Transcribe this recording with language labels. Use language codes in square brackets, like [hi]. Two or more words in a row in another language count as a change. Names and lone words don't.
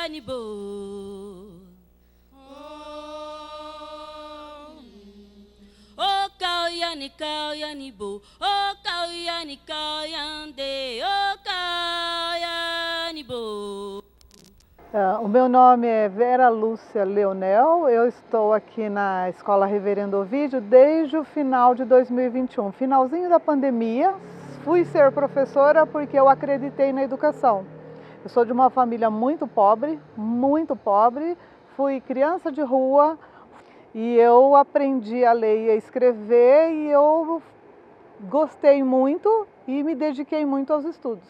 [pt] bo. O Kauyani bo, o Kauyande, o Kauyani bo. O meu nome é Vera Lúcia Leonel, eu estou aqui na Escola Reverendo Ovídio desde o final de 2021, finalzinho da pandemia. Fui ser professora porque eu acreditei na educação. Eu sou de uma família muito pobre, fui criança de rua e eu aprendi a ler e a escrever e eu gostei muito e me dediquei muito aos estudos.